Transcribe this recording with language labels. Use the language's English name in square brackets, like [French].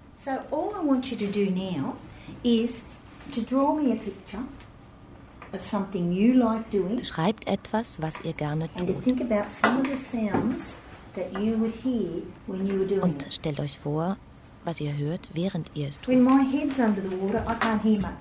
[English] So all I want you to do now is to draw me a picture of something you like doing. [German] Schreibt etwas, was ihr gerne tut. [English] And think about some of the sounds that you would hear when you were doing. [German] Und stellt euch vor, was ihr hört, während ihr es tut. [English] When my head's under the water, I can't hear much.